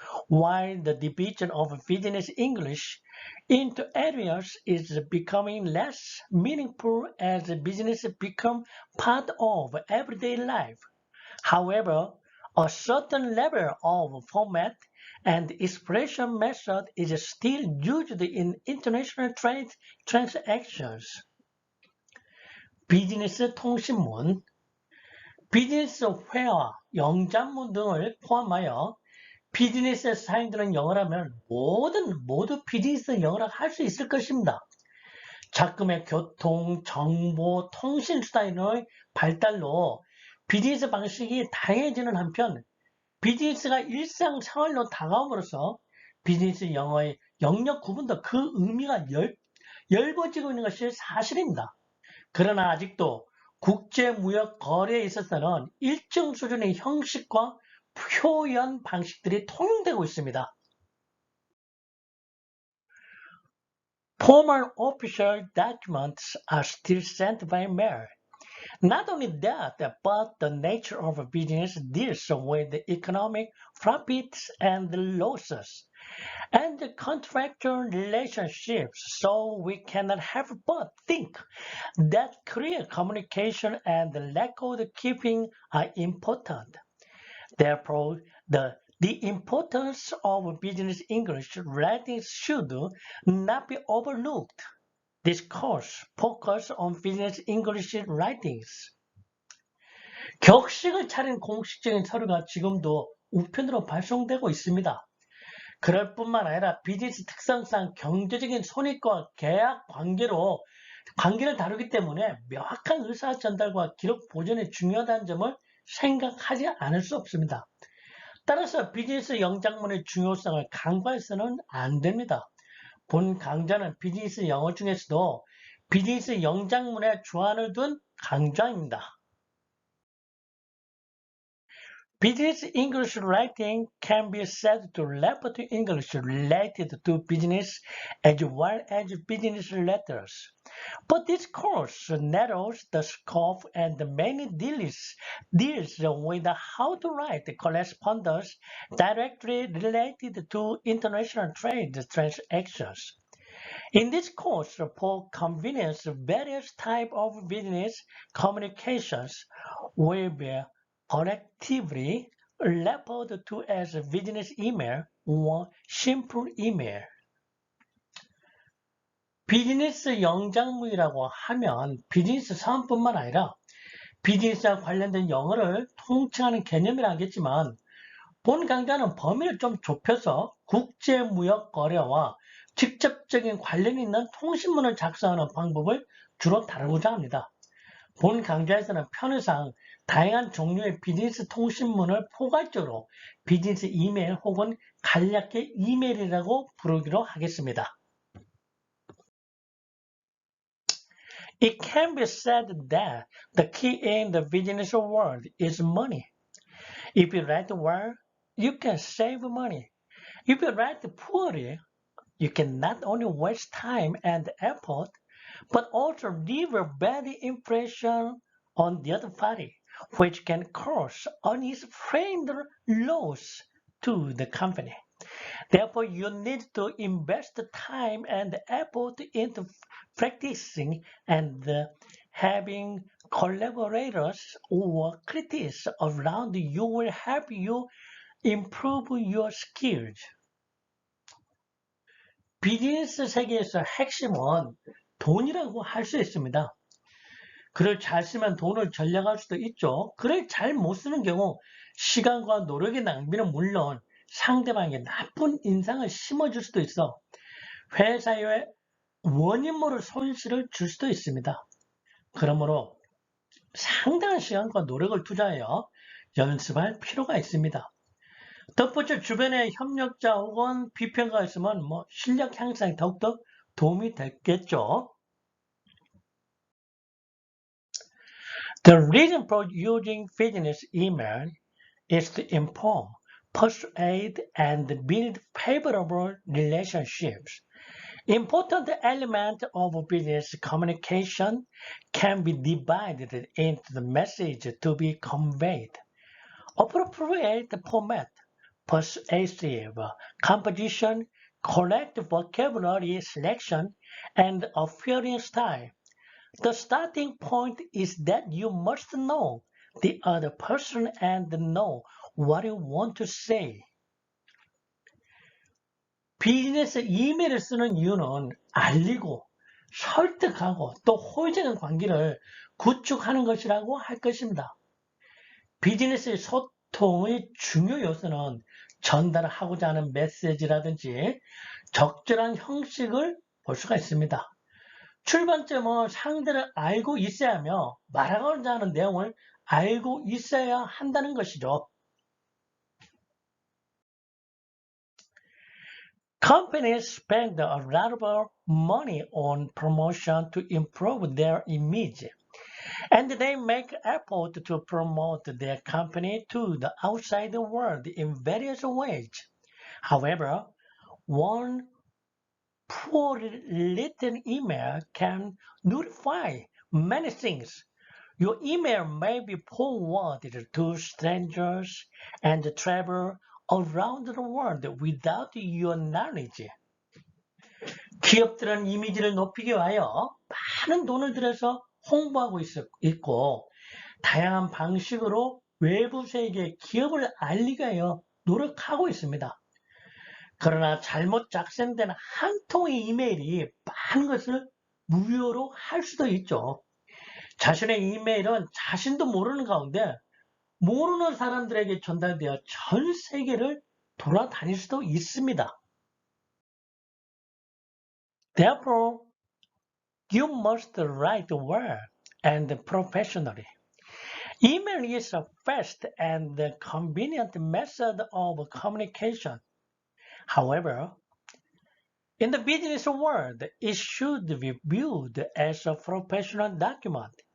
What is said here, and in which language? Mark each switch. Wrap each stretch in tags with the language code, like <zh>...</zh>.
<en>While the division of business English into areas is becoming less meaningful as business becomes part of everyday life. However, a certain level of format and expression method is still used in international trade transactions.</en> <ko>비즈니스 통신문, 비즈니스 회화, 영장문 등을 포함하여 비즈니스에 사용되는 영어라면 모두 비즈니스 영어라 할 수 있을 것입니다. 작금의 교통, 정보, 통신 수단의 발달로 비즈니스 방식이 다양해지는 한편 비즈니스가 일상생활로 다가옴으로써 비즈니스 영어의 영역 구분도 그 의미가 넓어지고 있는 것이 사실입니다. 그러나 아직도 국제무역 거래에 있어서는 일정 수준의 형식과 표현 방식들이 통용되고 있습니다.</ko> <en>Formal official documents are still sent by mail. Not only that, but the nature of business deals with economic profits and losses and contractual relationships, so we cannot help but think that clear communication and record keeping are important. Therefore, the importance of business English writing should not be overlooked. This course focuses on business English writings.</en> <ko>격식을 차린 공식적인 서류가 지금도 우편으로 발송되고 있습니다. 그럴 뿐만 아니라 비즈니스 특성상 경제적인 손익과 계약 관계를 다루기 때문에 명확한 의사 전달과 기록 보존이 중요하다는 점을 생각하지 않을 수 없습니다. 따라서 비즈니스 영장문의 중요성을 간과해서는 안 됩니다. 본 강좌는 비즈니스 영어 중에서도 비즈니스 영장문에 주안을 둔 강좌입니다.</ko> <en>Business English writing can be said to refer to English related to business as well as business letters. But this course narrows the scope and mainly deals with how to write correspondence directly related to international trade transactions. In this course, for convenience, various types of business communications will be collectively referred to as business email or simple email.</en> <ko>비즈니스 영장문이라고 하면 비즈니스 사원뿐만 아니라 비즈니스와 관련된 영어를 통칭하는 개념이라 하겠지만 본 강좌는 범위를 좀 좁혀서 국제무역 거래와 직접적인 관련이 있는 통신문을 작성하는 방법을 주로 다루고자 합니다. 본 강좌에서는 편의상 다양한 종류의 비즈니스 통신문을 포괄적으로 비즈니스 이메일 혹은 간략히 이메일이라고 부르기로 하겠습니다.</ko> <en>It can be said that the key in the business world is money. If you write well, you can save money. If you write poorly, you can not only waste time and effort, but also leave a bad impression on the other party, which can cause unexplained loss to the company. Therefore, you need to invest time and effort into practicing and having collaborators or critics around you will help you improve your skills.</en> <ko>비즈니스 세계에서 핵심은 돈이라고 할 수 있습니다. 글을 잘 쓰면 돈을 절약할 수도 있죠. 글을 잘 못 쓰는 경우 시간과 노력의 낭비는 물론 상대방에게 나쁜 인상을 심어줄 수도 있어 회사에 원인 모를 손실을 줄 수도 있습니다. 그러므로 상당한 시간과 노력을 투자하여 연습할 필요가 있습니다. 첫 번째, 주변에 협력자 혹은 비평가가 있으면 실력 향상에 더욱더 도움이 되겠죠.</ko> <en>The reason for using business email is to inform, persuade, and build favorable relationships. Important elements of business communication can be divided into the message to be conveyed. Appropriate format, persuasive composition, correct vocabulary selection, and appearing style. The starting point is that you must know the other person and know what you want to say.</en> <ko>비즈니스 이메일을 쓰는 이유는 알리고 설득하고 또 호의적인 관계를 구축하는 것이라고 할 것입니다. 비즈니스의 소통의 중요 요소는 전달하고자 하는 메시지라든지 적절한 형식을 볼 수가 있습니다. 출발점은 상대를 알고 있어야 하며 말하고자 하는 내용을 알고 있어야 한다는 것이죠.</ko> <en>Companies spend a lot of money on promotion to improve their image, and they make effort to promote their company to the outside world in various ways. However, one poorly written email can nullify many things. Your email may be forwarded to strangers and travel around the world without your knowledge.</en> <ko>기업들은 이미지를 높이기 위하여 많은 돈을 들여서 홍보하고 있고 다양한 방식으로 외부 세계에 기업을 알리기 위하여 노력하고 있습니다. 그러나 잘못 작성된 한 통의 이메일이 많은 것을 무효로 할 수도 있죠. 자신의 이메일은 자신도 모르는 가운데 모르는 사람들에게 전달되어 전 세계를 돌아다닐 수도 있습니다.</ko> <en>Therefore, you must write well and professionally. Email is a fast and convenient method of communication. However, in the business world, it should be viewed as a professional document.</en>